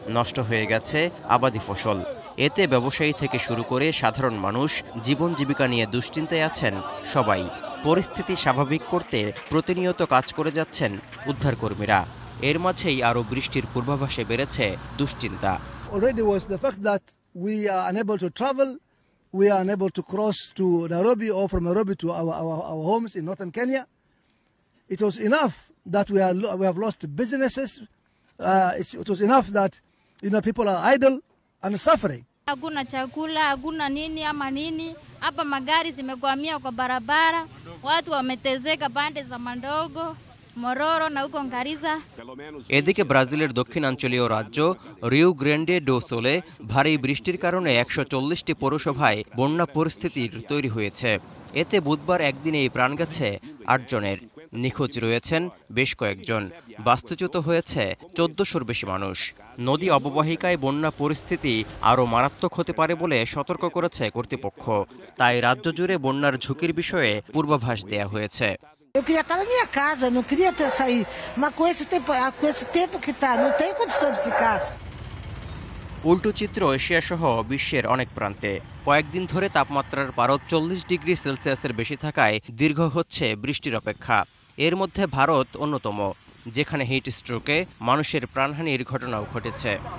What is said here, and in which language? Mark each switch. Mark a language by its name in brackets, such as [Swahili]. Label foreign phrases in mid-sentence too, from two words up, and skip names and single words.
[Bangla] নষ্ট হয়ে গেছে আবাদি ফসল। এতে ব্যবসায়ী থেকে শুরু করে সাধারণ মানুষ জীবন জীবিকা নিয়ে দুশ্চিন্তায় আছেন সবাই। পরিস্থিতি স্বাভাবিক করতে প্রতিনিয়ত কাজ করে যাচ্ছেন উদ্ধারকর্মীরা। এর মাঝেই আরও বৃষ্টির পূর্বাভাসে বেড়েছে দুশ্চিন্তা। [English] Already was the fact that we are unable to travel, we are unable to cross to Nairobi or from Nairobi to our homes in northern Kenya. It was enough that we have lost businesses. It was enough that people are idle and suffering. [Swahili] Hakuna chakula, hakuna nini ama nini. Hapa magari zimekwamia kwa barabara, watu wametezeka pande za Mandogo, Mororo na huko Ngariza। [Bangla] এদিকে ব্রাজিলের দক্ষিণাঞ্চলীয় রাজ্য রিও গ্র্যান্ডে ডো সোলে ভারী বৃষ্টির কারণে 140টি পৌরসভায় বন্যা পরিস্থিতির তৈরি হয়েছে। এতে বুধবার একদিনেই প্রাণ গেছে 8 জনের। নিখোঁজ রয়েছেন বেশ কয়েকজন। বাস্তুচ্যুত হয়েছে 1400-র বেশি মানুষ। নদী অববাহিকায় বন্যা পরিস্থিতি আরও মারাত্মক হতে পারে বলে সতর্ক করেছে কর্তৃপক্ষ। তাই রাজ্য জুড়ে বন্যার ঝুঁকির বিষয়ে পূর্বাভাস দেয়া হয়েছে। [Portuguese] Eu queria estar na minha casa, não queria sair, mas com esse tempo que está, não tem condição de ficar. [Bangla] উল্টো চিত্র এশিয়া সহ বিশ্বের অনেক প্রান্তে। কয়েকদিন ধরে তাপমাত্রার পারদ 40 ডিগ্রি সেলসিয়াসের বেশি থাকায় দীর্ঘ হচ্ছে বৃষ্টির অপেক্ষা। এর মধ্যে ভারত অন্যতম, যেখানে হিট স্ট্রোকে মানুষের প্রাণহানির ঘটনাও ঘটেছে।